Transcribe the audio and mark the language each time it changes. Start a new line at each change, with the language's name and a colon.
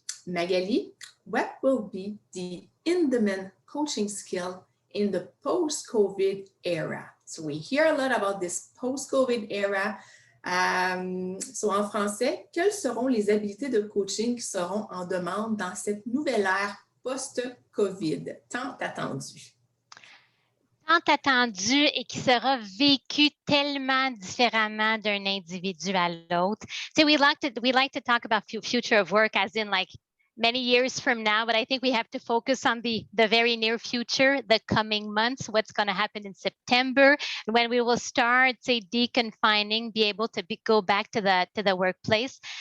English: Magali, what will be the in-demand coaching skill in the post-COVID era? So we hear a lot about this post-COVID era.
French: So en français, quelles seront les habiletés de coaching qui seront en demande dans cette nouvelle ère post-COVID, tant attendue? Tant attendu et qui sera vécu tellement différemment d'un individu à l'autre.
English: So we like to talk about future of work as in like many years from now, but I think we have to focus on the very near future, the coming months, what's going to happen in September, when we will start, say, deconfining, be able to go back to the workplace.